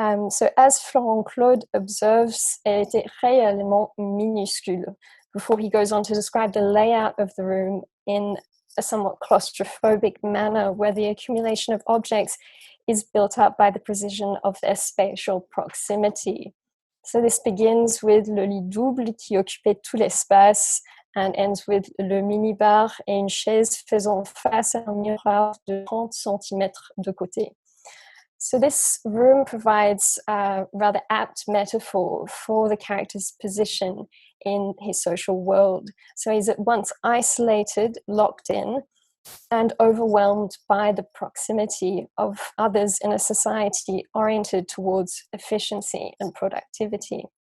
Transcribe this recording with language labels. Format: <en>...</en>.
<en>So as Florent Claude observes,</en> <fr>elle était réellement minuscule,</fr> <en>before he goes on to describe the layout of the room in a somewhat claustrophobic manner, where the accumulation of objects is built up by the precision of their spatial proximity. So this begins with</en> <fr>le lit double qui occupait tout l'espace</fr> <en>and ends with</en> <fr>le minibar et une chaise faisant face à un miroir de 30 cm de côté.</fr> <en>So this room provides a rather apt metaphor for the character's position in his social world. So he's at once isolated, locked in, and overwhelmed by the proximity of others in a society oriented towards efficiency and productivity.</en>